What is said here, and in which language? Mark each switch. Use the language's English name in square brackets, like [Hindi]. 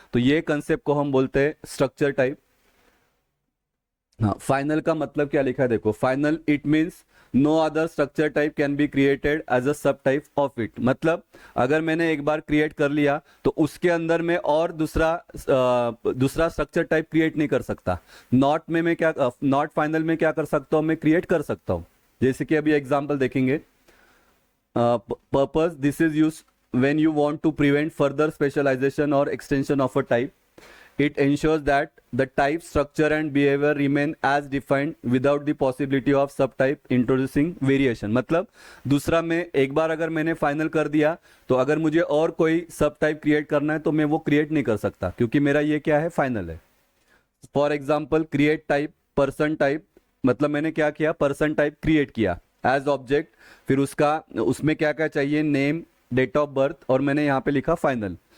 [Hindi] तो ये कंसेप्ट को हम बोलते हैं स्ट्रक्चर टाइप। हाँ, फाइनल का मतलब क्या लिखा है, देखो, [English] Final it means no other structure type can be created as a subtype of it. [Hindi] मतलब अगर मैंने एक बार क्रिएट कर लिया तो उसके अंदर में और दूसरा स्ट्रक्चर टाइप क्रिएट नहीं कर सकता। नॉट में मैं क्या, नॉट फाइनल में क्या कर सकता हूं, मैं क्रिएट कर सकता हूं। जैसे कि अभी एग्जाम्पल देखेंगे, purpose, [English] This is use when you want to prevent further specialization or extension of a type. It ensures that the type, structure and behavior remain as defined without the possibility of subtype introducing variation। [Hindi] मतलब दूसरा, में एक बार अगर मैंने final कर दिया तो अगर मुझे और कोई सब टाइप क्रिएट करना है तो मैं वो क्रिएट नहीं कर सकता, क्योंकि मेरा ये क्या है, फाइनल है। For example create type person type, मतलब मैंने क्या किया, पर्सन टाइप क्रिएट किया एज ऑब्जेक्ट, फिर उसमें क्या क्या चाहिए, नेम, डेट ऑफ बर्थ, और मैंने यहाँ पे लिखा फाइनल।